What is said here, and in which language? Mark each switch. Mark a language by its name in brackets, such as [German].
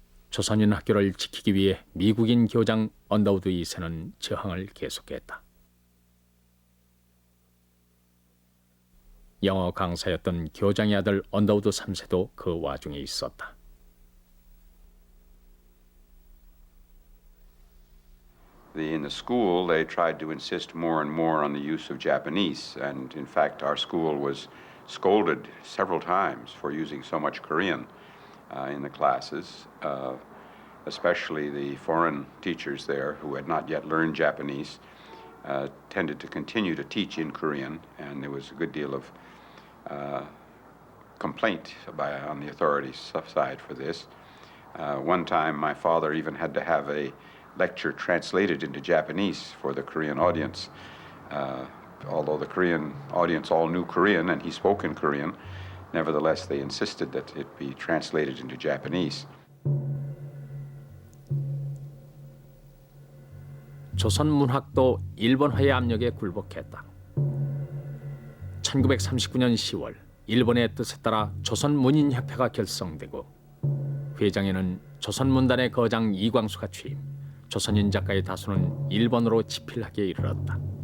[Korean] 조선인 학교를 지키기 위해 미국인 교장 언더우드 2세는 저항을 계속했다. 영어 강사였던 교장의 아들 언더우드 3세도 그 와중에 있었다. [English] In the school, they tried to insist more and more on the use of Japanese, and in fact, our school was scolded several times for using so much Korean in the classes, especially the foreign teachers there who had not yet learned Japanese tended to continue to teach in Korean, and there was a good deal of complaint on the authorities' side for this. One time, my father even had to have a lecture translated into Japanese for the Korean audience. Although the Korean audience all knew Korean and he spoke in Korean, nevertheless they insisted that it be translated into Japanese. [Korean] 조선 문학도 일본화의 압력에 굴복했다. 1939년 10월 일본의 뜻에 따라 조선문인협회가 결성되고 회장에는 조선문단의 거장 이광수가 취임, 조선인 작가의 다수는 일본어로 집필하기에 이르렀다.